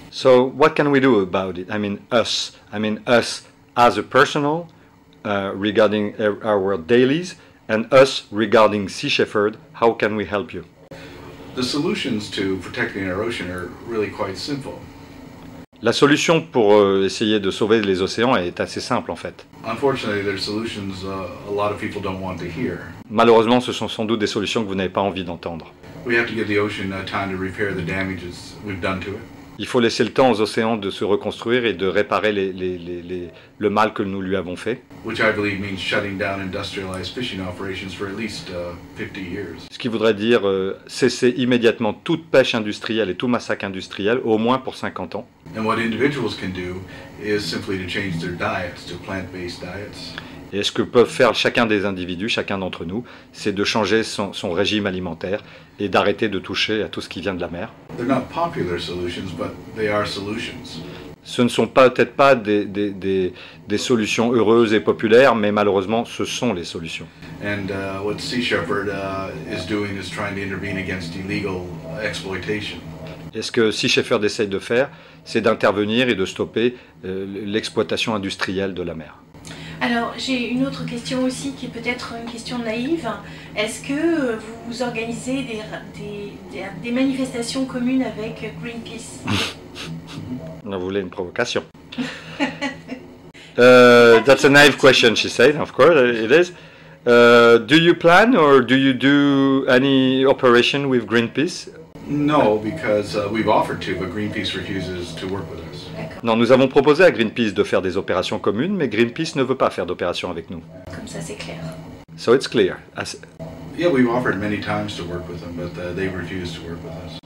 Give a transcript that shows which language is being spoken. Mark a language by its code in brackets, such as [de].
[en] So, what can we do about it? I mean us as a personal, regarding our dailies, and us regarding Sea Shepherd. How can we help you? The solutions to protecting our ocean are really quite simple. [fr] La solution pour essayer de sauver les océans est assez simple en fait. [en] Unfortunately, there's solutions a lot of people don't want to hear. [fr] Malheureusement, ce sont sans doute des solutions que vous n'avez pas envie d'entendre. [en] We have to give the ocean time to repair the damages we've done to it. [fr] Il faut laisser le temps aux océans de se reconstruire et de réparer le mal que nous lui avons fait. [en] Which I believe means shutting down industrialized fishing operations for at least 50 years. [fr] Ce qui voudrait dire cesser immédiatement toute pêche industrielle et tout massacre industriel, au moins pour 50 ans. [en] And what individuals can do is simply to change their diets to plant-based diets. [fr] Et ce que peuvent faire chacun des individus, chacun d'entre nous, c'est de changer son régime alimentaire et d'arrêter de toucher à tout ce qui vient de la mer. [en] They're not popular solutions, but they are solutions. [fr] Ce ne sont peut-être pas des solutions heureuses et populaires, mais malheureusement, ce sont les solutions. [en] And what Sea Shepherd is doing is trying to intervene against illegal exploitation. [fr] Et ce que Sea Shepherd essaye de faire, c'est d'intervenir et de stopper l'exploitation industrielle de la mer. Alors, j'ai une autre question aussi qui est peut-être une question naïve. Est-ce que vous organisez des manifestations communes avec Greenpeace? On voulait une provocation. [en] That's a naive question, she said. Of course, it is. Do you plan or do you do any operation with Greenpeace? No, because we've offered to, but Greenpeace refuses to work with us. [fr] Non, nous avons proposé à Greenpeace de faire des opérations communes, mais Greenpeace ne veut pas faire d'opérations avec nous. Comme ça, c'est clair. [en] So it's clear. Yeah, we've offered many times to work with them, but they refuse to work with us.